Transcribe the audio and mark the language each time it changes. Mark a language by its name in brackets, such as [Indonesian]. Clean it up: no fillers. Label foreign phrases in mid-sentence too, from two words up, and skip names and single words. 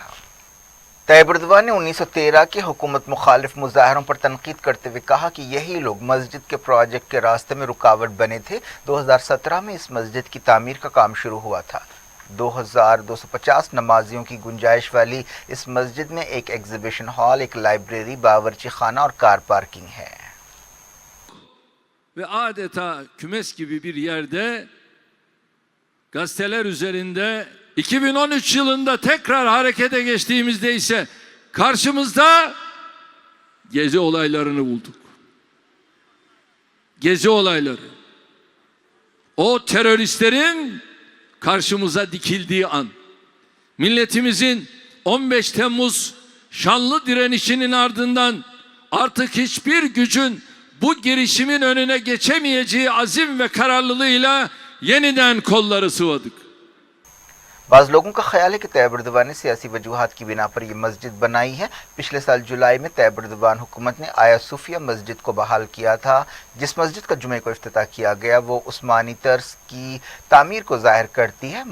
[Urdu] طیب اردوغان نے 1913 کے حکومت مخالف مظاہروں پر تنقید کرتے ہوئے کہا کہ یہی لوگ مسجد کے پروجیکٹ کے راستے میں رکاوٹ بنے تھے. 2017 میں اس مسجد کی تعمیر کا کام شروع ہوا تھا. 2250 نمازیوں کی گنجائش والی اس مسجد میں ایک [English] exhibition hall, [Urdu] ایک لائبریری، باورچی خانہ اور [English] car parking [Urdu] ہے. [Turkish] Ve adeta kümes gibi bir yerde gazeteler üzerinde 2013 yılında tekrar harekete geçtiğimizde ise karşımızda Gezi olaylarını bulduk. Gezi olayları. O teröristlerin karşımıza dikildiği an, milletimizin 15 Temmuz şanlı direnişinin ardından artık hiçbir gücün bu girişimin önüne geçemeyeceği azim ve kararlılığıyla yeniden kolları sıvadık. [Urdu] بعض لوگوں کا خیال ہے کہ طیب اردوغان نے سیاسی وجوہات کی بنا پر یہ مسجد بنائی ہے. پچھلے سال جولائی میں طیب اردوغان حکومت نے آیا صوفیہ مسجد کو بحال کیا تھا. جس مسجد کا جمعے کو افتتاح کیا گیا وہ عثمانی طرز کی تعمیر کو ظاہر کرتی ہے.